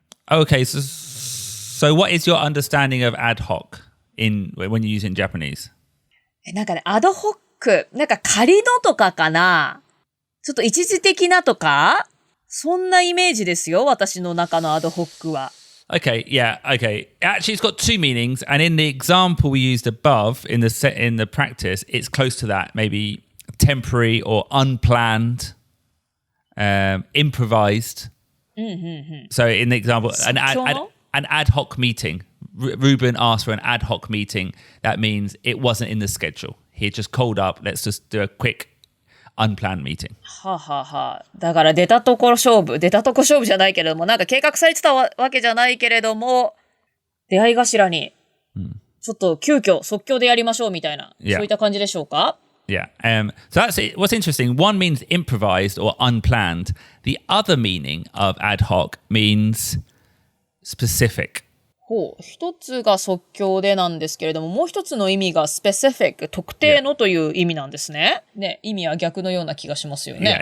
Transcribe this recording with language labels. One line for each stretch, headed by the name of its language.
English: Okay, so what is your understanding of ad hoc when you use it in Japanese?
Japanese: なんかね、アドホック、なんか仮のとかかな。ちょっと一時的なとかそんなイメージですよ。私の中のアドホックは。
English: Okay, yeah, okay. Actually, it's got two meanings, and in the example we used above, in the practice, it's close to that, maybe temporary or unplanned, improvised. So in the example, an ad hoc meeting. Ruben asked for an ad hoc meeting. That means it wasn't in the schedule. He just called up. Let's just do a quick unplanned meeting. ははは。
Japanese: だから出たとこ勝負じゃないけれども、なんか計画されてたわけじゃないけれども、出会い頭に、ちょっと急遽即興でやりましょうみたいな、そういった感じでしょうか？
English: Yeah. So that's it. What's interesting, one means improvised or unplanned. The other meaning of ad hoc means specific.
Japanese: ほう。一つが即興でなんですけれども、もう一つの意味が specific、特定のという意味なんですね。ね、意味は逆のような気がしますよね。